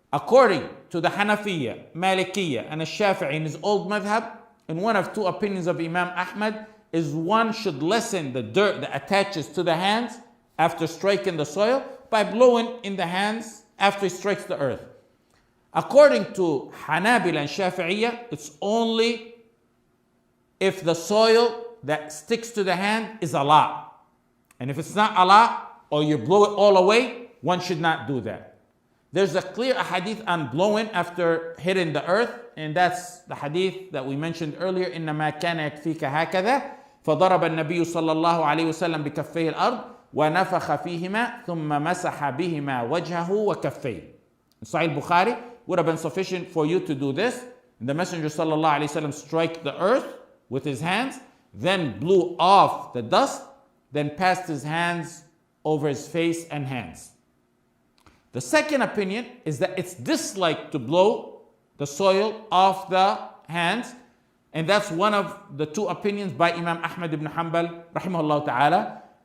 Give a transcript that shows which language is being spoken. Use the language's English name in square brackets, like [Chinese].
[English] According to the Hanafiyya, Malikiyya, and the Shafi'i in his old madhab, and one of two opinions of Imam Ahmad, is one should lessen the dirt that attaches to the hands after striking the soil by blowing in the hands after he strikes the earth. According to Hanabila and Shafi'iyya, it's only if the soil that sticks to the hand is a lot. And if it's not a lot, or you blow it all away, one should not do that. There's a clear hadith on blowing after hitting the earth, and that's the hadith that we mentioned earlier, [Arabic] إِنَّمَا كَانَ يَكْفِيكَ هَكَذَا فَضَرَبَ النَّبِيُّ صلى الله عليه وسلم بكفيه الأرض وَنَفَخَ فِيهِمَا ثُمَّ مَسَحَ بِهِمَا وَجْهَهُ وَكَفَّيْهِ. [English] In Sahih Bukhari, would have been sufficient for you to do this. And the Messenger sallallahu alaihi wasallam struck the earth with his hands, then blew off the dust, then passed his hands over his face and hands. The second opinion is that it's disliked to blow the soil off the hands, and that's one of the two opinions by Imam Ahmad ibn Hanbal rahimahullah ta'ala.